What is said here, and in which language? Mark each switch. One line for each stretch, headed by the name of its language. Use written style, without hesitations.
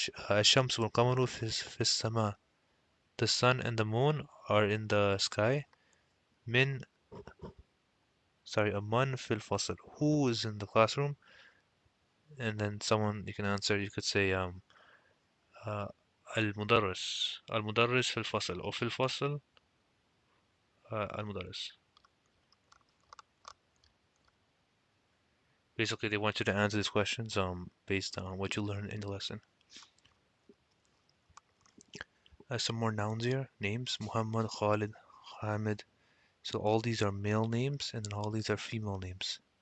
Arabic: الشمس والقمر في السماء.
English: The sun and the moon are in the sky.
Arabic: من من في الفصل.
English: Who is in the classroom? And then someone you can answer. You could say
Arabic: المدرس في الفصل,
English: or
Arabic: في الفصل المدرس.
English: Basically, they want you to answer these questions based on what you learned in the lesson. Some more nouns here. Names: Muhammad, Khalid, Hamid. So all these are male names, and then all these are female names.